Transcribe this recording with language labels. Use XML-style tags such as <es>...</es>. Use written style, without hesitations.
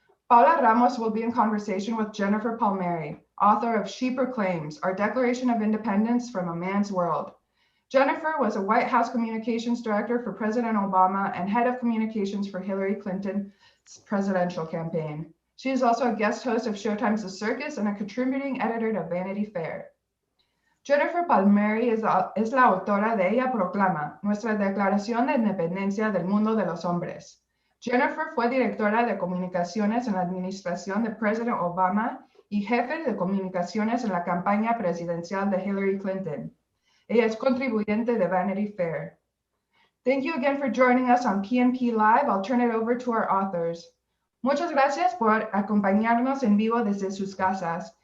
<en>Paola Ramos will be in conversation with Jennifer Palmeri, author of She Proclaims, Our Declaration of Independence from a Man's World. Jennifer was a White House communications director for President Obama and head of communications for Hillary Clinton's presidential campaign. She is also a guest host of Showtime's The Circus and a contributing editor to Vanity Fair.</en> <es>Jennifer Palmeri es la autora de Ella Proclama, Nuestra Declaración de Independencia del Mundo de los Hombres. Jennifer fue directora de comunicaciones en la administración de President Obama y jefe de comunicaciones en la campaña presidencial de Hillary Clinton. Ella es contribuyente de Vanity Fair.</es> <en>Thank you again for joining us on PNP Live. I'll turn it over to our authors.</en> <es>Muchas gracias por acompañarnos en vivo desde sus casas.</es>